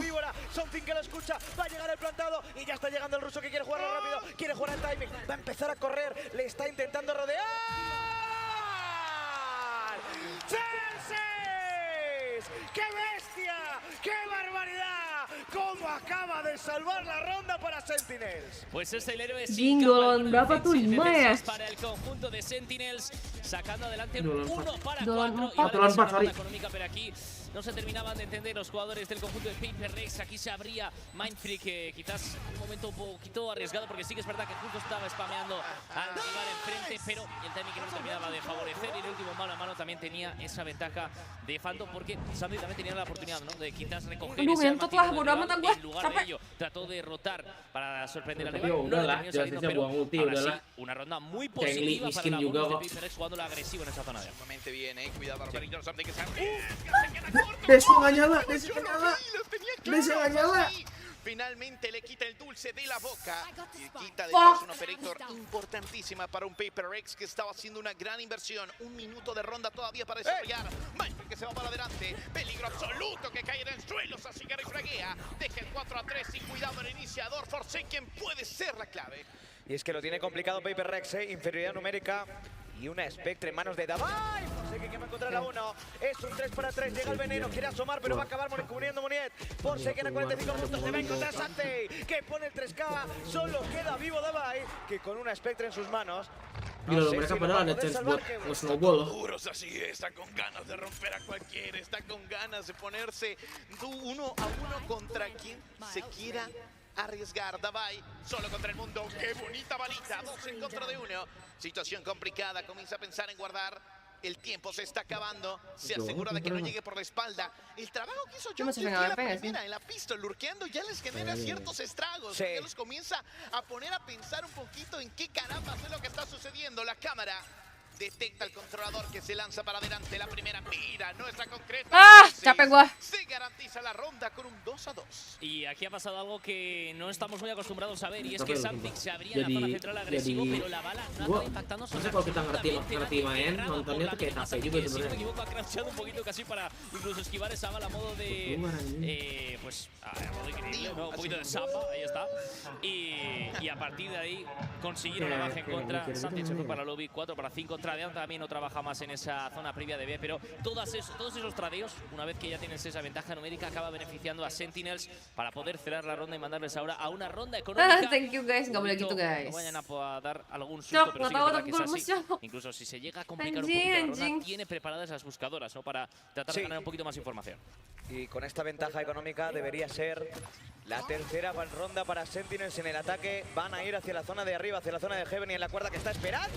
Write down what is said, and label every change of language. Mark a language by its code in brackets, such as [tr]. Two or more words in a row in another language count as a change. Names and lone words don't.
[es] Something que lo escucha, va a llegar el plantado y ya está llegando el ruso que quiere jugarlo rápido, quiere jugar el timing, va a empezar a correr, le está intentando rodear. ¡Celsius! ¡Qué bestia! ¡Qué barbaridad! ¿Cómo acaba de salvar la ronda para Sentinels? Pues es el héroe Jingle, [id] berapa tuh? 5 ya? [es] Para el conjunto de Sentinels, sacando adelante un 1 para 4 económica, pero aquí no se terminaban de entender los jugadores del conjunto de Paper Rex. Aquí se abría Mindfreak, quizás un momento un poquito arriesgado, porque sí que es verdad que justo estaba spameando al rival enfrente, pero el timing que no terminaba de favorecer y el último mano a mano también tenía esa ventaja de Phantom, porque Sammy también tenía la oportunidad, ¿no?, de quizás recoger ese arma en lugar de ello. Trató de rotar para sorprender al rival, no le terminó saliendo, pero ahora sí, una ronda muy positiva para la bonus de Paper Rex jugando la agresiva en esa zona. Sumamente bien, cuidado al perrito, Something que se [id] Desi nggak nyala. [es] Finalmente le quita el dulce de la boca y quita detrás un operator importantísima para un Paper Rex que estaba haciendo una gran inversión. 1 minuto de ronda todavía para desarrollar. Mindfreak que se va para adelante. Peligro absoluto que cae en el suelo. Así que refraguea. Deja el 4-3 y cuidado el iniciador. Forsaken puede ser la clave. Y es que lo tiene complicado Paper Rex, inferioridad numérica. Y una Spectre en manos de Davai. Forsaken que va a encontrar a uno. Es un 3 para 3. Llega el veneno. Quiere asomar, pero va a acabar cubriendo Moniet. Forsaken a 45 minutos. Se va a encontrar Sante, que pone el 3K. Solo queda vivo Davai, que con una Spectre en sus manos. Mira, [id] mereka padahal ada chance buat nge-snowball loh. [es] Seguros así, está con ganas de romper a cualquiera, está con ganas de ponerse 1 a 1 contra quien se quiera arriesgar. Davai solo contra el mundo. ¡Qué bonita balita! 2 en contra de 1. Situación complicada. Comienza a pensar en guardar. El tiempo se está acabando. Se asegura de que no llegue por la espalda. El trabajo que hizo John la primera en la pista, lurkeando, ya les genera ciertos estragos. Ya los comienza a poner a pensar un poquito en qué caramba es lo que está sucediendo. La cámara detecta el controlador que se lanza para adelante. La primera mira, no está concreta. [id] ¡Ah! Capek gua. [es] Se garantiza la ronda con un 2-2. Y aquí ha pasado algo que no estamos muy acostumbrados a ver, y es que Samtic se abría en la zona central agresivo, pero la bala no acaba impactando sobre la... [id] Kalau kita ngerti main, nontonnya tuh kayak capek juga sebenarnya. [es] Si no me equivoco, ha crouchado un poquito casi para incluso esquivar esa bala a modo de... pues, a modo increíble, ¿no? Un poquito de zapa, ahí está. Y a partir de ahí consiguieron la baja en contra. Samtic se fue para lobby, 4 para 5 contra Dean también no trabaja más en esa zona previa de B, pero todos esos tradeos, una vez que ya tienes esa ventaja numérica, acaba beneficiando a Sentinels para poder cerrar la ronda y mandarles ahora a una ronda económica. [en] Thank you guys, [id] nggak boleh gitu guys. [es] No vayan a dar algún susto, pero sí que es verdad que es así. Incluso si se llega a complicar un poquito la ronda, tiene preparadas las buscadoras, ¿no? Para tratar de ganar un poquito más información. Y con esta ventaja económica debería ser la tercera ronda para Sentinels en el ataque. Van a ir hacia la zona de arriba, hacia la zona de Heaven, y en la cuerda que está esperando.